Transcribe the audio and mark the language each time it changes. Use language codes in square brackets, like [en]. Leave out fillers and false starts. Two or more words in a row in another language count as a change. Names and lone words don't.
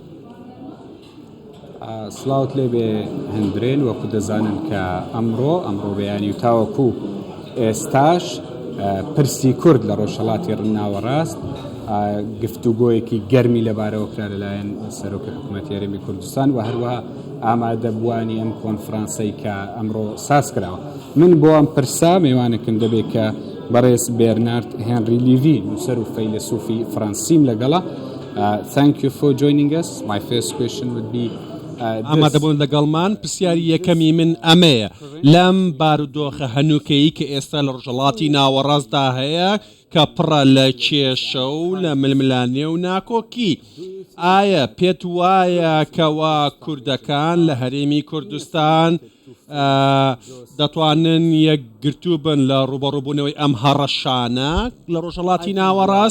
[ckb] سڵاوت لێبێ هەندرێن وەکو دەزانن کە ئەمڕۆ بەیانی و تاوەکو ئێستاش پرسی کورد لە ڕۆژهەڵاتی ناوەڕاست گفتوگۆیەکی گەرمی لەبارەوە کرا لەلایەن سەرۆکی حکوومەتی هەرێمی کوردستان و هەروەها ئامادەبوانی ئەم کۆنفرانسەی کە ئەمڕۆ ساز کراوە. من بۆ ئەم پرسا میوانێکم دەبێت کە بەڕێز بێرنارد هێنری لیڤی نووسەر و فەیلسوفی فەڕەنسیم لەگەڵە. [en] Thank you for joining us. My first question would be [ckb] ئامادەبوون لەگەڵمان پرسیاری یەکەمی من ئەمەیە لەم بارودۆخە هەنووکەیی کە ئێستا لە ڕۆژهەڵاتی ناوەڕاستدا هەیە کە پڕە لە کێشە و لە ململانێ و ناکۆکی ئایا پێت وایە کەوا کوردەکان لە هەرێمی کوردستان دەتوانن یەکگرتوو بن لە ڕوبەڕووبوونەوەی ئەم هەڕەشانە لە ڕۆژهەڵاتی ناوەڕاست؟